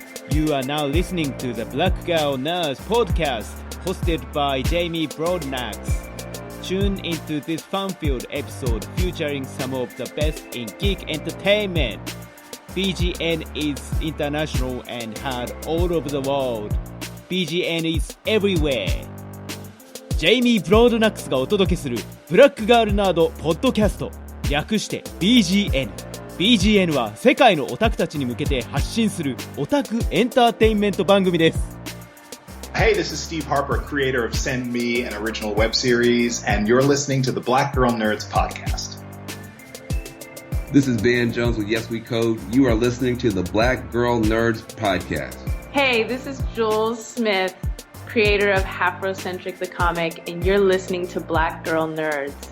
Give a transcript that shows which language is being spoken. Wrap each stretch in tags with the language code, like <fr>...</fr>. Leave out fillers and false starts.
<en>You are now listening to the Black Girl Nerds podcast, hosted by Jamie Broadnax. Tune into this fun-filled episode featuring some of the best in geek entertainment. BGN is international and heard all over the world. BGN is everywhere.</en> <ja>ジェイミー・ブロードナックスがお届けするブラックガールナードポッドキャスト、略して BGN。BGN は世界のオタクたちに向けて発信するオタクエンターテインメント番組です。</ja> <en>Hey, this is Steve Harper, creator of Send Me, an original web series, and you're listening to the Black Girl Nerds podcast. This is Ben Jones with Yes We Code. You are listening to the Black Girl Nerds podcast. Hey, this is Jules Smith, creator of Afrocentric the Comic, and you're listening to Black Girl Nerds.</en>